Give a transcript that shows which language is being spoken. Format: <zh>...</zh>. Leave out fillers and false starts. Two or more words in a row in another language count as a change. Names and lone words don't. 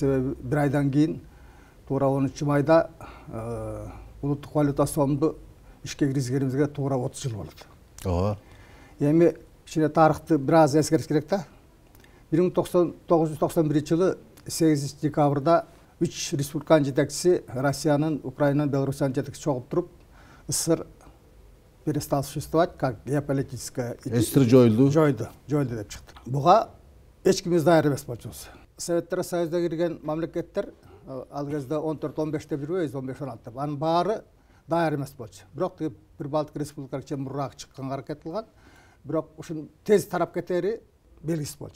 <ky>Себеби бир айдан кийин туура 10-майда улуттук валюта сомду ишке киргизгенибизге туура 30 жыл болот. Эми кичине тарыхты бир аз эскертиш керек да. 1991-жылы 8-декабрда 3 республиканын жетекчиси Россиянын, Украинанын, Белоруссиянын жетекчиси чогуп туруп,</ky> <ru>СССР перестал существовать как геополитическая.</ru> <ky>СССР жоюлду. Жоюлду деп чыкты. Буга эч кимибиз даяр эмес болчубуз. Советтер Союзуна кирген мамлекеттер ал кезде 14-15 деп жүрбөйбүз, 15-16 деп. Анын баары даяр эмес болчу. Бирок бир Балтик республикалар чейин мурраак чыкканга аракет кылган. Бирок ушун тез тарап кетери белгисиз болчу.</ky>